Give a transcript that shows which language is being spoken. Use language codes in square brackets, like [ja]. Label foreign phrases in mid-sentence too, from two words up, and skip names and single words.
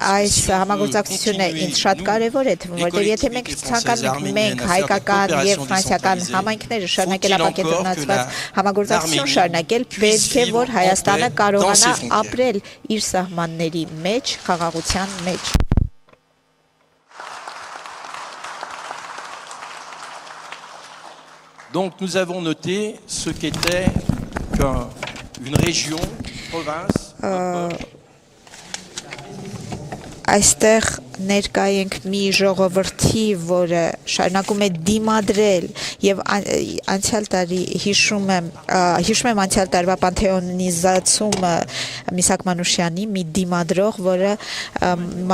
[hy] այս համագործակցությունը ինձ շատ կարևոր է թվում, որտեղ եթե մենք ցանկանում ենք հայկական եւ ֆրանսիական համայնքները շարունակել ապակենտրոնացված համագործակցություն շարունակել, պետք է որ Հայաստանը կարողանա ապրել իր սահմանների մեջ, խաղաղության մեջ։ [fr] Donc nous avons noté ce qu'était une région, province, [hy] Այստեղ ներկա ենք մի ժողովրդի, որը շարունակում է դիմադրել եւ անցյալ տարի հիշում եմ անցյալ տարվա պանթեոնիզացումը Միսակ Մանուշյանի մի դիմադրող, որը մասնակցել